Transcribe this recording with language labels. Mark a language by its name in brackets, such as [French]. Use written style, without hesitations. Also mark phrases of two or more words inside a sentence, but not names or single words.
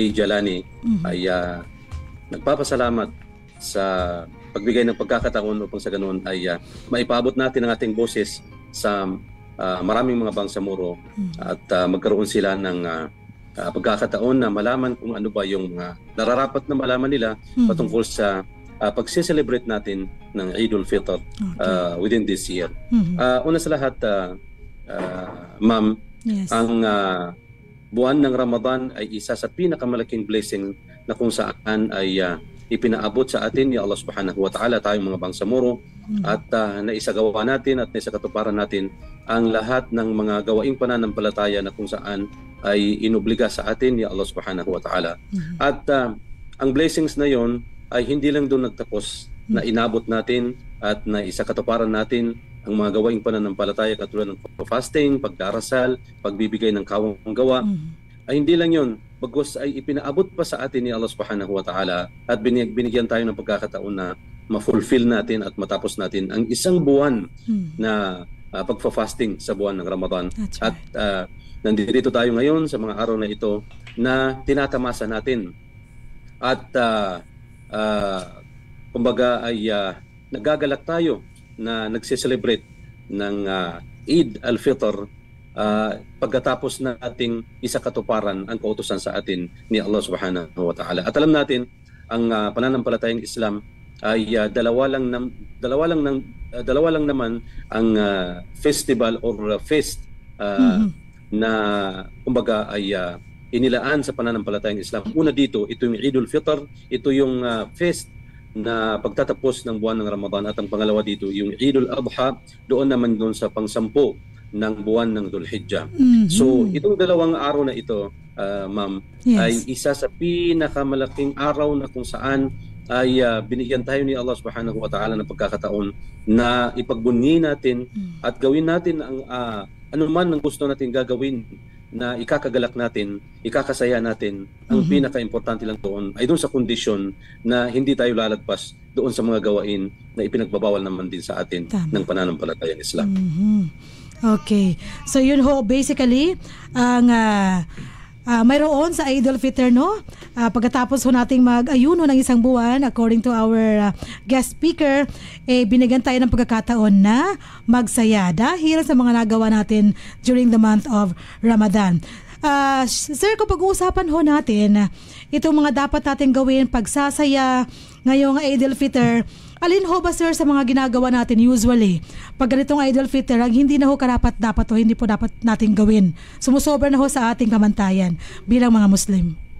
[Filipino] Jalani ay nagpapasalamat sa pagbigay ng pagkakataon upang sa ganoon ay maipaabot natin ang ating boses sa maraming mga Bangsamoro at magkaroon sila ng pagkakataon na malaman kung ano ba yung nararapat na malaman nila patungkol sa pagse-celebrate natin ng Eid al-Fitr [English] within this year. [Filipino] Una sa lahat, ma'am, ang buwan ng Ramadan ay isa sa pinakamalaking blessing na kung saan ay ipinaabot sa atin ni [Arabic] الله سبحانه وتعالى, [Filipino] tayong mga Bangsamoro, at naisagawa natin at naisakatuparan natin ang lahat ng mga gawaing pananampalataya na kung saan ay inobliga sa atin ni [Arabic] الله سبحانه وتعالى. [Filipino] At ang blessings na yon ay hindi lang doon nagtapos, na inabot natin at naisakatuparan natin ang mga gawaing pananampalataya katulad ng fasting, pagdarasal, pagbibigay ng kawang gawa. Ay hindi lang yon, bagos ay ipinaabot pa sa atin ni [Arabic] الله سبحانه وتعالى [Filipino] at binigyan tayo ng pagkakataon na ma-fulfill natin at matapos natin ang isang buwan na pagfa-fasting sa buwan ng Ramadan. At nandito tayo ngayon sa mga araw na ito na tinatamasa natin. At kumbaga ay nagagalak tayo na nagse-celebrate ng Eid al-Fitr pagkatapos nating isakatuparan ang kautusan sa atin ni [Arabic] الله سبحانه وتعالى. [Filipino] At alam natin, ang pananampalatayang Islam ay dalawa lang naman ang [English] festival or feast [Filipino] na kumbaga ay inilaan sa pananampalatayang Islam. Una dito, ito yung Eid al-Fitr, ito yung feast na pagtatapos ng buwan ng Ramadan, at ang pangalawa dito yung Eid al-Adha, doon naman doon sa pangsampu ng buwan ng Dhul Hijjah. So itong dalawang araw na ito, ma'am, ay isa sa pinakamalaking araw na kung saan ay binigyan tayo ni [Arabic] الله سبحانه وتعالى [Filipino] ng pagkakataon na ipagbunyi natin at gawin natin ang anuman ang gusto natin gagawin na ikakagalak natin, ikakasaya natin. Ang pinaka-importante lang doon ay doon sa kondisyon na hindi tayo lalagpas doon sa mga gawain na ipinagbabawal naman din sa atin ng pananampalatayang Islam. Okay. So yun ho, basically, ang mayroon sa Eid al-Fitr, no? Pagkatapos ho nating mag-ayuno ng isang buwan, [English] according to our guest speaker, [Filipino] binigyan tayo ng pagkakataon na magsaya dahil sa mga nagawa natin [English] during the month of Ramadan. [Filipino] Sir, kung pag-uusapan ho natin itong mga dapat natin gawin pagsasaya ngayong Eid al-Fitr, alin ho ba sir sa mga ginagawa natin usually pag ganitong Eid al-Fitr ang hindi na ho karapat-dapat o hindi po dapat natin gawin? Sumusobra na ho sa ating kamantayan bilang mga Muslim.